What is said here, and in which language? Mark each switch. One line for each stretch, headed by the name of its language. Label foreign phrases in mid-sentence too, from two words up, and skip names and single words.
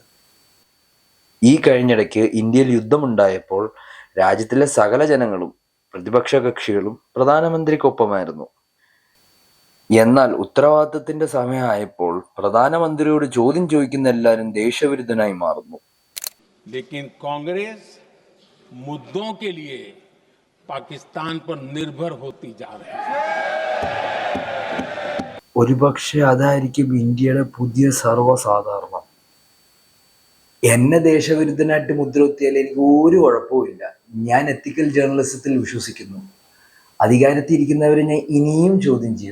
Malayalam: ഈ കഴിഞ്ഞിടയ്ക്ക് ഇന്ത്യയിൽ യുദ്ധമുണ്ടായപ്പോൾ രാജ്യത്തിലെ സകല ജനങ്ങളും പ്രതിപക്ഷ കക്ഷികളും പ്രധാനമന്ത്രിക്കൊപ്പമായിരുന്നു. എന്നാൽ ഉത്തരവാദിത്തത്തിന്റെ സമയമായപ്പോൾ പ്രധാനമന്ത്രിയോട് ചോദ്യം ചോദിക്കുന്ന എല്ലാവരും ദേശവിരുദ്ധനായി മാറുന്നു.
Hindi: लेकिन कांग्रेस मुद्दों के लिए पाकिस्तान पर निर्भर होती जा रही है.
Malayalam: ഒരുപക്ഷെ അതായിരിക്കും ഇന്ത്യയുടെ പുതിയ സർവ്വസാധാരണം. എന്നെ ദേശവിരുദ്ധനായിട്ട് മുദ്രകുത്തിയാൽ എനിക്ക് ഒരു കുഴപ്പവുമില്ല. ഞാൻ
English: ethical journalism
Malayalam: വിശ്വസിക്കുന്നു. അധികാരത്തിൽ ഇരിക്കുന്നവരെ ഞാൻ ഇനിയും ചോദ്യം ചെയ്യും.